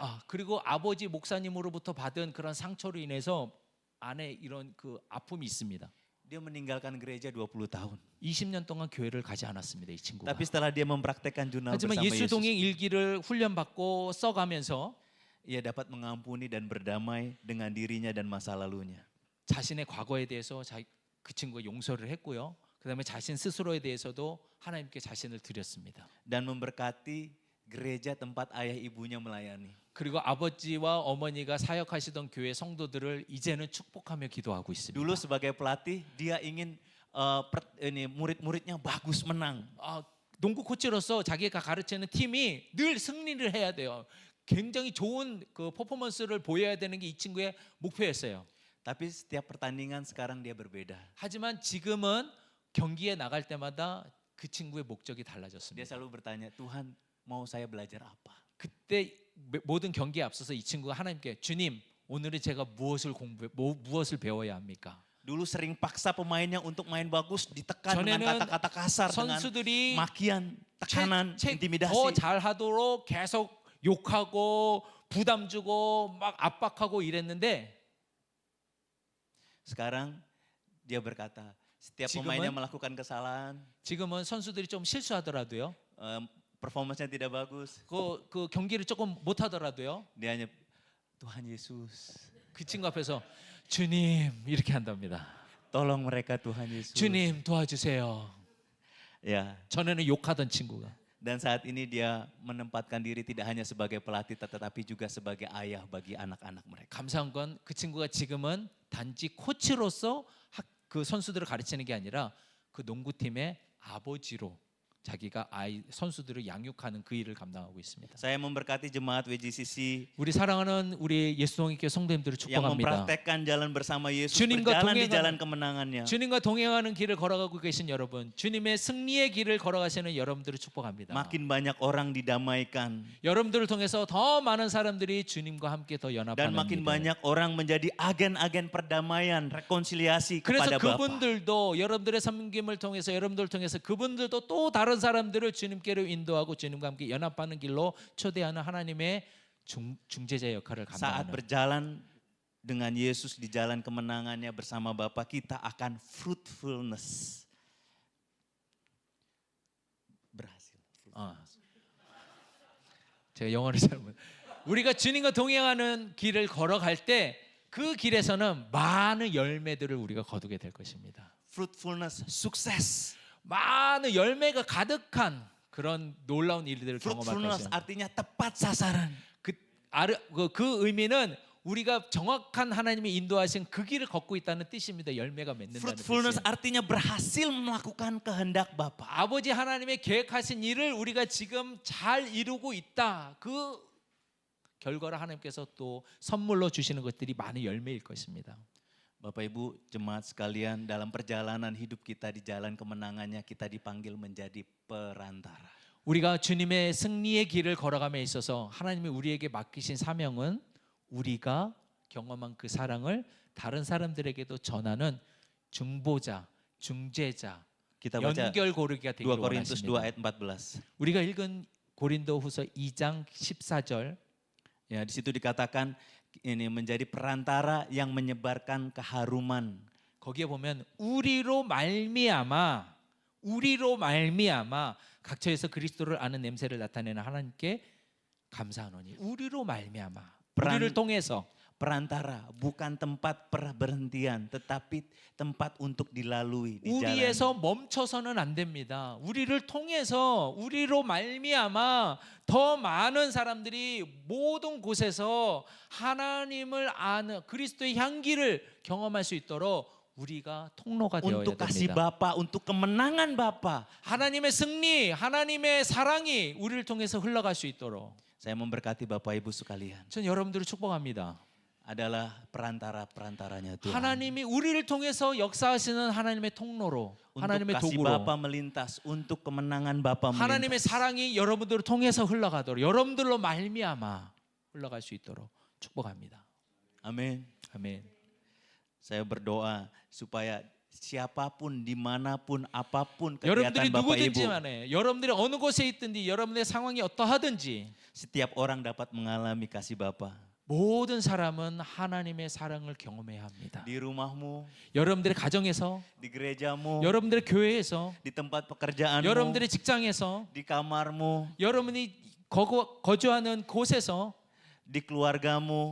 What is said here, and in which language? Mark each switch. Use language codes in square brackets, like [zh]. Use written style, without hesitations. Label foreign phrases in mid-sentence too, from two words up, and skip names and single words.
[ko] 그리고 아버지 목사님으로부터 받은 그런 상처로 인해서 안에 이런 그 아픔이 있습니다. [id] Dia meninggalkan gereja 20 tahun. [ko] 20년 동안 교회를 가지 않았습니다. 이 친구가. [id] Tapi setelah dia mempraktekkan jurnal [ko] 하지만 [id] bersama [ko] 예수 [id] Yesus, [ko] 동행 일기를 훈련받고 써가면서 [id] ia dapat mengampuni dan berdamai dengan dirinya dan masa lalunya. [ko] 자신의 과거에 대해서 그 친구가 용서를 했고요. 그다음에 자신 스스로에 대해서도 하나님께 자신을 드렸습니다. [id] Dan memberkati gereja tempat ayah ibunya melayani. [ko] 그리고 아버지와 어머니가 사역하시던 교회 성도들을 이제는 축복하며 기도하고 있습니다. [id] Dulu sebagai pelatih dia ingin murid-muridnya bagus menang. [ko] 농구 코치로서 자기가 가르치는 팀이 늘 승리를 해야 돼요. 굉장히 좋은 그 퍼포먼스를 보여야 되는 게 이 친구의 목표였어요. [id] Tapi setiap pertandingan sekarang dia berbeda. [ko] 하지만 지금은 경기에 나갈 때마다 그 친구의 목적이 [id] Dia [ko] 달라졌습니다. [id] selalu bertanya, Tuhan mau saya belajar apa? [ko] 그때 모든 경기에 앞서서 이 친구가 하나님께 주님 오늘은 제가 무엇을 배워야 합니까? [id] Dulu sering paksa pemainnya untuk main bagus, ditekan dengan [ko] 전에는 [id] kata-kata kasar, dengan [ko] 선수들이 [id] makian, tekanan, [ko] 더 [id] intimidasi. [ko] 잘하도록 계속 욕하고 부담 주고 막 압박하고 이랬는데 [id] Sekarang dia berkata, setiap [ko] 지금은- [id] pemainnya melakukan kesalahan, [ko] 지금은 선수들이 좀 실수하더라도요. [id] performance-nya tidak bagus, [ko] 그 경기를 조금 못 하더라도요. [id] dia hanya Tuhan Yesus, [ko] 그 친구 앞에서 주님 이렇게 한답니다. [id] tolong mereka Tuhan Yesus. [ko] 주님 도와주세요. [id] Ya, [ko] 전에는 욕하던 친구가 [id] dan saat ini dia menempatkan diri tidak hanya sebagai pelatih tetapi juga sebagai ayah bagi anak-anak mereka. [ko] 감사한 건 그 친구가 지금은 단지 코치로서 그 선수들을 가르치는 게 아니라 그 농구팀의 아버지로 자기가 선수들을 양육하는 그 일을 감당하고 있습니다. [id] Saya memberkati jemaat WJCC [ko] 우리 사랑하는 우리 예수동의교회 성도님들을 [id] yang [ko] 축복합니다. [id] mempraktekkan jalan bersama Yesus, [ko] 주님과 [id] berjalan di [ko] 동행하는- [id] jalan kemenangannya. [ko] 주님과 동행하는 길을 걸어가고 계신 여러분, 주님의 승리의 길을 걸어가시는 여러분들을 축복합니다. [id] Makin banyak orang didamaikan [ko] 여러분들을 통해서 더 많은 사람들이 주님과 함께 더 [id] dan [ko] 연합하는 [id] makin [ko] 일. [id] banyak orang menjadi agen-agen perdamaian, rekonsiliasi [ko] 그래서 [id] kepada Bapa. [ko] 그분들도 여러분들의 섬김을 통해서 여러분들을 통해서 그분들도 또 다른 사람들을 주님께로 인도하고 주님과 함께 연합하는 길로 초대하는 하나님의 중재자 역할을 [id] Saat [ko] 감당하는 [id] berjalan dengan Yesus di jalan kemenangannya bersama Bapa, kita akan fruitfulness. Berhasil. [ko] 제가 영어를 잘 못. 우리가 주님과 동행하는 길을 걸어갈 때 그 길에서는 많은 열매들을 우리가 거두게 될 것입니다. [id] Fruitfulness, sukses. [ko] 많은 열매가 가득한 그런 놀라운 일들을 경험할 [id] Fruitfulness [ko] 것입니다. [id] artinya tepat sasaran. [ko] 그 의미는 우리가 정확한 하나님이 인도하신 그 길을 걷고 있다는 뜻입니다. 열매가 맺는다는 [id] Fruitfulness [ko] 뜻이에요. [id] artinya berhasil melakukan kehendak Bapa. [ko] 아버지 하나님의 계획하신 일을 우리가 지금 잘 이루고 있다. 그 결과를 하나님께서 또 선물로 주시는 것들이 많은 열매일 것입니다. [id] Bapak Ibu jemaat sekalian, dalam perjalanan hidup kita di jalan kemenangannya kita dipanggil menjadi perantara. [ko] 우리가 주님의 승리의 길을 걸어감에 있어서 하나님이 우리에게 맡기신 사명은 우리가 경험한 그 사랑을 다른 사람들에게도 전하는 중보자, 중재자, [id] Kita baca [ko] 연결고리가 [id] 2 [ko] 되기를 [id] Korintus 2 [ko] 원하십니다. [id] ayat 14. [ko] 우리가 읽은 고린도후서 2장 14절 [id] Ya, di situ dikatakan ini menjadi perantara yang menyebarkan keharuman. [ko] 거기에 보면 우리로 말미암아 각처에서 그리스도를 아는 냄새를 나타내는 하나님께 감사하노니 우리로 말미암아 우리를 통해서 [id] Perantara bukan tempat perberhentian, tetapi tempat untuk dilalui di jalan. [ko] 우리에서 멈춰서는 안 됩니다. 우리를 통해서 우리로 말미암아 더 많은 사람들이 모든 곳에서 하나님을 아는 그리스도의 향기를 경험할 수 있도록 우리가 통로가 되어야 [id] Untuk kasih [ko] 됩니다. [id] Bapa, untuk kemenangan Bapa. [ko] 하나님의 승리, 하나님의 사랑이 우리를 통해서 흘러갈 수 있도록 [id] Saya memberkati Bapak Ibu sekalian. [ko] 전 여러분들을 축복합니다. [id] Adalah perantara-perantaranya Tuhan. [ko] 하나님이 우리를 통해서 역사하시는 하나님의 통로로, [id] Untuk [ko] 하나님의 [id] kasih [ko] 도구로, [id] Bapa melintas, untuk kemenangan Bapa [ko] 하나님의 [id] melintas. [ko] 사랑이 여러분들을 통해서 흘러가도록, 여러분들로 말미암아 흘러갈 수 있도록 축복합니다. [id] Amin. [ko] 아멘. [id] Saya berdoa supaya siapapun, dimanapun, apapun [ko] 여러분들이 [id] kegiatan Bapak [ko] 누구든지 [id] Ibu, [ko] 간에, 여러분들이 어느 곳에 있든지, 여러분의 상황이 어떠하든지 [id] setiap orang dapat mengalami kasih Bapa. [ko] 모든 사람은 하나님의 사랑을 경험해야 합니다. [id] Di rumahmu, [ko] 여러분들의 가정에서, [id] di gerejamu, [ko] 여러분들의 교회에서, [id] di tempat pekerjaanmu, [ko] 여러분들의 직장에서, [id] di kamarmu, [ko] 여러분이 거주하는 곳에서, [id] di keluargamu,